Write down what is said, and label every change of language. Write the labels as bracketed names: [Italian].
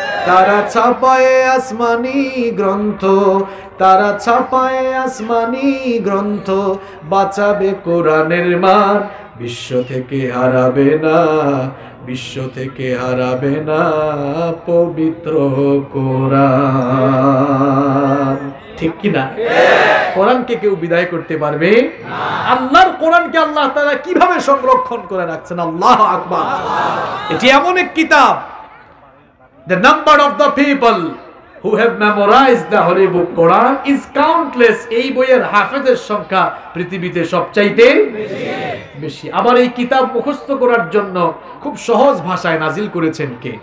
[Bangla] তারা ছাপায় আসমানি গ্রন্থ, তারা ছাপায় আসমানি গ্রন্থ, বাঁচাবে কোরআনের মান, বিশ্ব থেকে হারাবে না, বিশ্ব থেকে হারাবে না পবিত্র কোরআন। ঠিক কিনা? কোরআনকে কেউ বিদায় করতে পারবে না। আল্লাহর কোরআনকে আল্লাহ তাআলা কিভাবে সংরক্ষণ করে রাখছেন, আল্লাহু আকবার। এটি এমন এক কিতাব, [English] the number of the people who have memorized the holy book Quran is countless. [Bangla] এই বইয়ের হাফেজের সংখ্যা পৃথিবীতে সবচাইতে বেশি। আবার এই কিতাব মুখস্থ করার জন্য খুব সহজ ভাষায় নাজিল করেছেন কে?